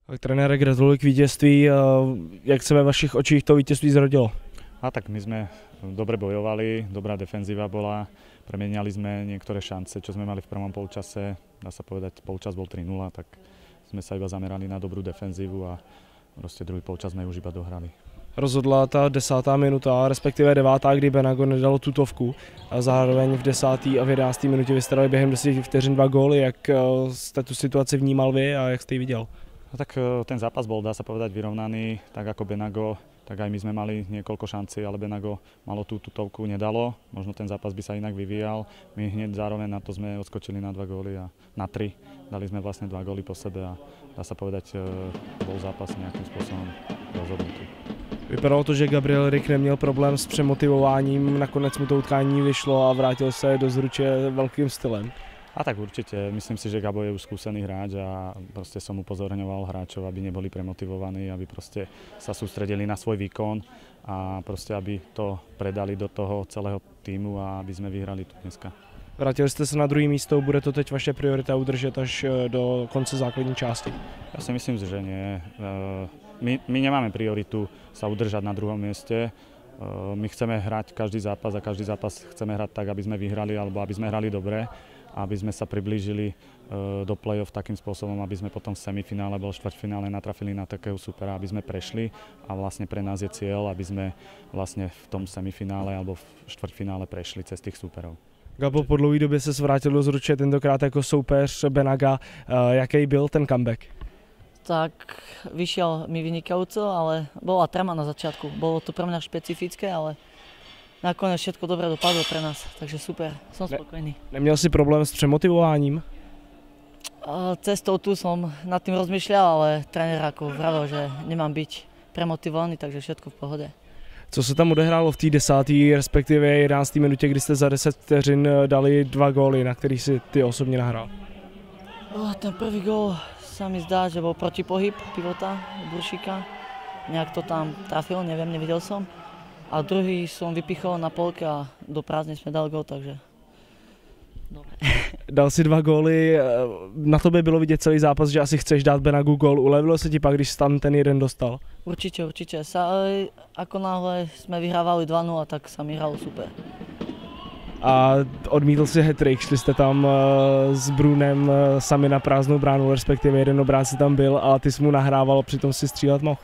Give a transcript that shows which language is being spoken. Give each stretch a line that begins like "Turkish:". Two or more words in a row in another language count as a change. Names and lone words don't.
Czech: Tak trenére, gratuluji k vítězství. Jak se ve vašich očích to vítězství zrodilo?
Slovak: A tak my sme dobre bojovali, dobrá defenzíva bola, premieniali sme niektoré šance, čo sme mali v prvom polčase. Dá sa povedať, polčas bol 3-0, tak sme sa iba zamerali na dobrú defenzívu a proste druhý polčas sme už iba dohrali.
Czech: Rozhodla ta 10. minuta, respektive 9., kdy Benago nedalo tutovku. A zároveň v 10. a v 11. minutě vystarali během 10 vteřin 2 góly. Jak jste tu situaci vnímal vy a jak jste ji viděl?
Slovak: No tak ten zápas bol, dá sa povedať, vyrovnaný, tak ako Benago, tak aj my sme mali niekoľko šancí, ale Benago malo tú tutovku, nedalo. Možno ten zápas by sa inak vyvíjal. My hneď zároveň na to sme odskočili na 2 góly a na 3. Dali sme vlastne 2 góly po sebe a dá sa povedať, bol zápas nejakým spôsobom rozhodnutý.
Czech: Vypadalo to, že Gabriel Rik neměl problém s přemotivováním, nakonec mu to utkání vyšlo a vrátil se do Zruče velkým stylem.
Slovak: A tak určite, myslím si, že Gabo je už skúsený hráč a proste som upozorňoval hráčov, aby neboli premotivovaní, aby proste sa sústredili na svoj výkon a proste aby to predali do toho celého týmu a aby sme vyhrali tu dneska.
Czech: Vrátili jste se na druhé místo, bude to teď vaše priorita udržet až do konce základní části?
Slovak: Ja si myslím, že nie. My nemáme prioritu sa udržať na druhom mieste. My chceme hrať každý zápas a každý zápas chceme hrať tak, aby sme vyhrali alebo aby sme hrali dobre, aby sme sa priblížili do play-off takým spôsobom, aby sme potom v semifinále alebo štvrťfinále natrafili na takého supera, aby sme prešli a vlastne pre nás je cieľ, aby sme vlastne v tom semifinále alebo v štvrťfinále prešli cez tých superov.
Czech: Gabo, po dlouhé době se vrátil do Zruče, tentokrát jako soupeř Benaga. Jaký byl ten comeback?
Slovak: Tak vyšiel mi vynikajúco, ale bola trema na začiatku. Bolo to pre mňa špecifické, ale nakoniec všetko dobre dopadlo pre nás, takže super, som spokojný.
Czech: Neměl si problém s přemotivováním?
Slovak: Cestou tu som nad tým rozmýšľal, ale tréner ako vravel, že nemám byť premotivovaný, takže všetko v pohode.
Czech: Co se tam odehrálo v té 10., respektive 11. minutě, kdy jste za 10 vteřin dali 2 góly, na který si ty osobně nahrál?
Slovak: Ten prvý gól sa mi zdá, že bol protipohyb pivota Buršíka. Nejak to tam trafil, neviem, nevidel som. A druhý som vypichol na polke a do prázdnej sme dali gól, takže dobre.
Czech: Dal si 2 góly, na tobě bylo vidět celý zápas, že asi chceš dát Benagu gól. Ulevilo se ti pak, když tam ten jeden dostal?
Slovak: Určite. Ako náhle sme vyhrávali 2-0, tak sa mi hralo super.
Czech: A odmítl si hat-trick, šli jste tam s Brunem sami na prázdnou bránu, respektive jeden obránce tam byl a ty jsi mu nahrával, přitom si střílet mohl.